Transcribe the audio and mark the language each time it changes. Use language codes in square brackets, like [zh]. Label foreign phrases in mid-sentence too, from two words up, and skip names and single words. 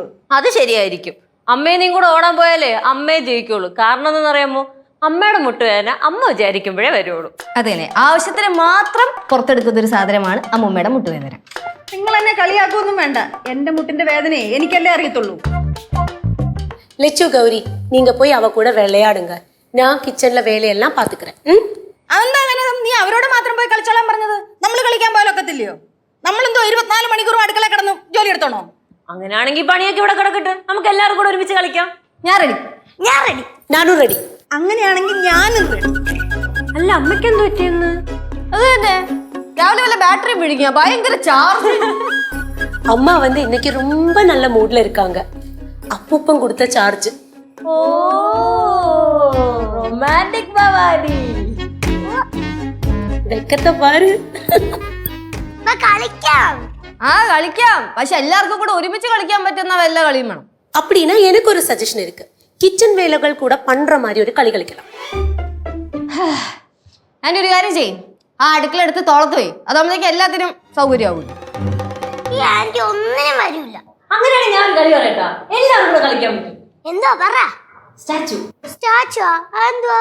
[ml] അത് ശരിയായിരിക്കും. അമ്മേനെയും കൂടെ ഓടാൻ പോയാലേ അമ്മയെ ജയിക്കുള്ളൂ. കാരണം എന്താണെന്നറിയാമോ? അമ്മയുടെ മുട്ടുവേദന അമ്മ വിചാരിക്കുമ്പോഴേ വരുള്ളൂ. അതെന്നെ, ആവശ്യത്തിന് മാത്രം പുറത്തെടുക്കുന്ന ഒരു സാധനമാണ് അമ്മൂമ്മയുടെ മുട്ടുവേദന. നിങ്ങൾ എന്നെ കളിയാക്കൊന്നും വേണ്ട. എന്റെ മുട്ടിന്റെ വേദനയെ എനിക്കല്ലേ അറിയത്തുള്ളൂ. [ta] லெச்சு கௌரி, நீங்க போய் அவ கூட விளையாடுங்க. நான் கிச்சன்ல வேலையெல்லாம் பாத்துக்கிறேன். [ml] അതെന്താ അങ്ങനെ? നീ അവരോട് മാത്രം പോയി കളിച്ചോളാൻ പറഞ്ഞത്? നമ്മൾ കളിക്കാൻ പോയാലൊക്കത്തില്ലയോ? നമ്മളെന്തോ 24 മണിക്കൂറും അടുക്കള കിടന്നു ജോലി എടുത്തോണോ? അങ്ങനെയാണെങ്കിൽ പണിയൊക്കെ ഇവിടെ കിടക്കട്ടെ, നമുക്ക് എല്ലാവരും കൂടെ ഒരുമിച്ച് കളിക്കാം. ഞാൻ റെഡി. [ta] நானும் ரெடி. [ml] അങ്ങനെയാണെങ്കിൽ ഞാനും ready. അല്ല, അമ്മയ്ക്ക് എന്ത് പറ്റിയെന്ന്? അത് തന്നെ, രാവിലെ വല്ല ബാറ്ററി പിടിക്കുക, ഭയങ്കര ചാർജ്. [ta] அம்மா வந்து இன்னைக்கு ரொம்ப நல்ல மூட்ல இருக்காங்க. அப்பூப்பம் கொடுத்த சார்ஜ். [ml] ഓ, റൊമാൻറ്റിക് ഭവാനി. വെക്കത്തെ പാரு. കളിക്കാം. കളിക്കാം, പക്ഷെ എല്ലാവർക്കും കൂടെ ഒരുമിച്ച് കളിക്കാൻ പറ്റുന്ന വല്ല കളിയും വേണം. [ta] அப்படின்னா எனக்கு ஒரு சஜஷன் இருக்கு. கிச்சன் வேலைகள் கூட பண்ற மாதிரி ஒரு [ml] കളി കളിക്കണം. അതിന്റെ ഒരു കാര്യം ചെയ്യും, ആ അടുക്കള എടുത്ത് തോളത്ത് പോയി, അതാകുമ്പോഴേക്കും എല്ലാത്തിനും സൗകര്യമാവും. ഈ ആന്റി ഒന്നിനും വരൂല. അങ്ങനെയാണെങ്കിൽ ഞാൻ കളി പറയട്ടാ, എല്ലാവരും കൂടെ കളിക്കാൻ പറ്റും. എന്തോ പറ. സ്റ്റാച്ചു. സ്റ്റാച്ചുവാ? അതെന്തുവാ?